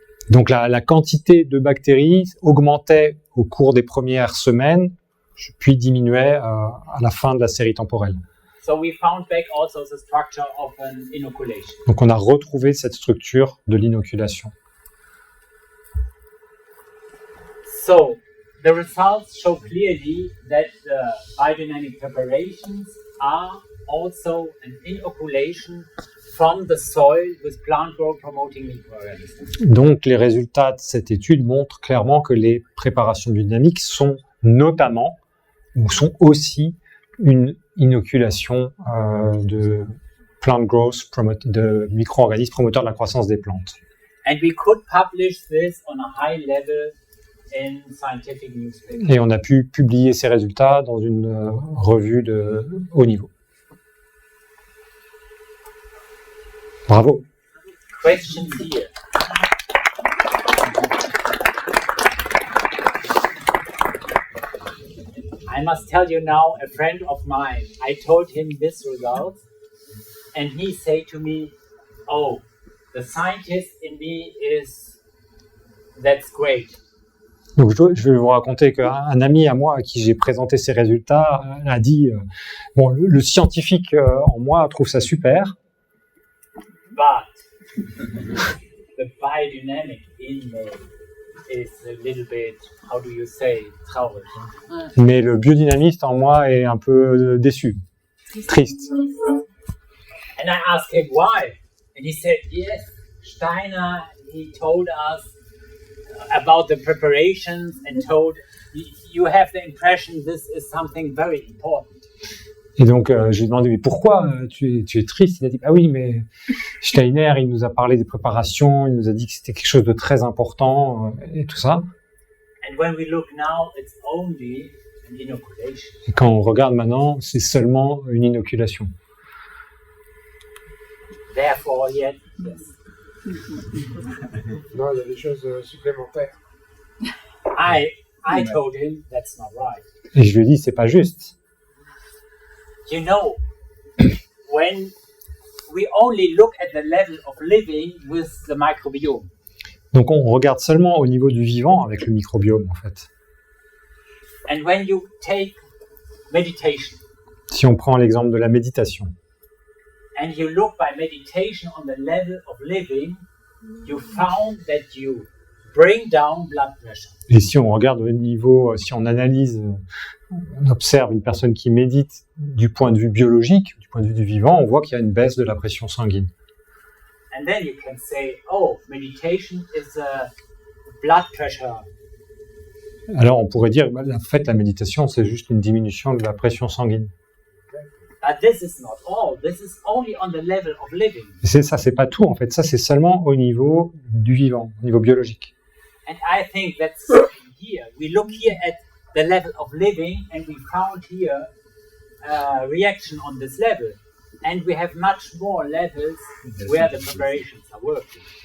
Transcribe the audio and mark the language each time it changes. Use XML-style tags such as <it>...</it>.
<fr>Donc la quantité de bactéries augmentait au cours des premières semaines, puis diminuait à la fin de la série temporelle.</fr> <en>So we found back also the structure of an inoculation.</en> <fr>Donc on a retrouvé cette structure de l'inoculation.</fr> <en>So the results show clearly that the biodynamic preparations are also an inoculation from the soil with plant growth promoting microorganisms.</en> <fr>Donc les résultats de cette étude montrent clairement que les préparations biodynamiques sont notamment ou sont aussi une inoculation de</fr> <en>plant growth,</en> <fr>de micro-organismes promoteurs de la croissance des plantes.</fr> <en>And we could publish this on a high level in scientific newspapers.</en> <fr>Et on a pu publier ces résultats dans une revue de haut niveau. Bravo.</fr> <en>Questions here? I must tell you now, a friend of mine, I told him this result, and he said to me, "Oh, the scientist in me that's great."</en> <fr>Donc je vais vous raconter qu'un ami à moi à qui j'ai présenté ces résultats a dit bon, le scientifique en moi trouve ça super.</fr> <en>But the biodynamic in me is a little bit, how do you say,</en> <de>traurig.</de> <fr>Mais le biodynamiste en moi est un peu déçu, triste.</fr> <en>And I asked him why, and he said, yes, Steiner, he told us about the preparations and told, you have the impression this is something very important.</en> <fr>Et donc, je lui ai demandé, mais pourquoi tu es triste? Il a dit, ah oui, mais Steiner, il nous a parlé des préparations, il nous a dit que c'était quelque chose de très important, et tout ça.</fr> <en>And when we look now, it's only an inoculation.</en> <fr>Et quand on regarde maintenant, c'est seulement une inoculation.</fr> <en>Therefore, yes.</en> <fr>Non, il y a des choses supplémentaires.</fr> <en>I told him that's not right.</en> <fr>Et je lui ai dit, c'est pas juste.</fr> <en>You know, when we only look at the level of living with the microbiome,</en> <fr>Donc on regarde seulement au niveau du vivant avec le microbiome, en fait.</fr> <en>and when you take meditation,</en> <fr>Si on prend l'exemple de la méditation,</fr> <en>and you look by meditation on the level of living, you found that you bring down blood pressure.</en> <fr>et si on regarde au niveau, si on analyse, on observe une personne qui médite du point de vue biologique, du point de vue du vivant, on voit qu'il y a une baisse de la pression sanguine.</fr> <en>And then you can say, oh, meditation is a blood pressure.</en> <fr>Alors on pourrait dire, bah, en fait, la méditation, c'est juste une diminution de la pression sanguine.</fr> <en>But this is not all. This is only on the level of living.</en> <fr>Et c'est pas tout, en fait. Ça, c'est seulement au niveau du vivant, au niveau biologique.</fr> <en>And I think that's here. We look here at the level of living, and we found here a reaction on this level. And we have much more levels where the preparations are working.</en>